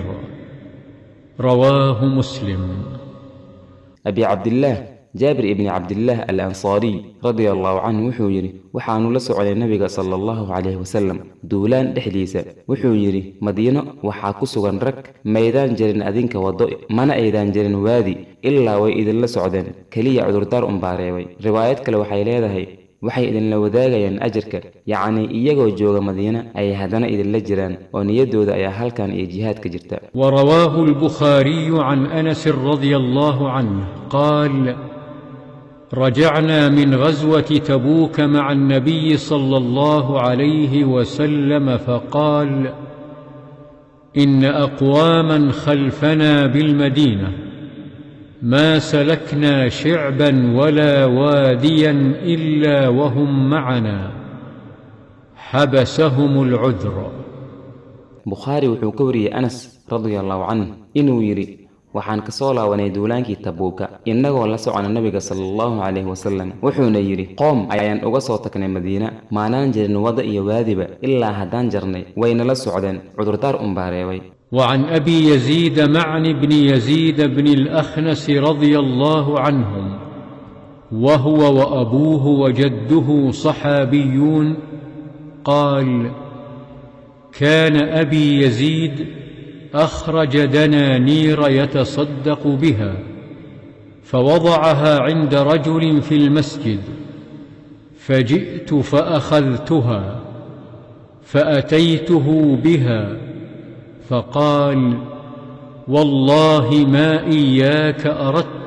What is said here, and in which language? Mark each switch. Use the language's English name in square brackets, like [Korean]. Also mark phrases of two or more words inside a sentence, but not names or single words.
[Arabic] رواه مسلم. أبي عبد الله جابر ابن عبد الله الأنصاري رضي الله عنه [Somali] wuxuu yiri waxaanu la socday nabiga [Arabic] صلى الله عليه وسلم [Somali] duulaan dhexdiisa wuxuu yiri Madiino waxa ku sugan rag meedaan jirin adinka wado mana aydan jirin waadi ilaa way idin la socdeen kaliya cudurdaar baareeway riwaayad kale waxay leedahay waxay idin la wadaagayaan ajirka yacni iyagoo jooga Madiina ay hadana idin la jiraan oo niyadooda ay halkan ee jihaad ka jirta. [Arabic] ورواه البخاري عن أنس رضي الله عنه قال: رجعنا من غزوة تبوك مع النبي صلى الله عليه وسلم فقال: إن أقواما خلفنا بالمدينة ما سلكنا شعبا ولا واديا إلا وهم معنا حبسهم العذر. بخاري وحكوري أنس رضي الله عنه إنه يري [Somali] waxaan ka soo laabanay duulaankii Tabuuka inagoo la socona nabiga [Arabic] صلى الله عليه وسلم [Somali] wuxuuna yiri qoom ayaan uga soo tagnay Madiina maanaan jirin wada iyo waadiba ilaa hadaan jarnay wayna la socdeen cudurdaar baareeway. [Arabic] وعن أبي يزيد معن بن يزيد بن الأخنس رضي الله عنهم وهو وأبوه وجده صحابيون قال: كان أبي يزيد أخرج دنانير يتصدق بها فوضعها عند رجل في المسجد فجئت فأخذتها فأتيته بها فقال: والله ما إياك أردت.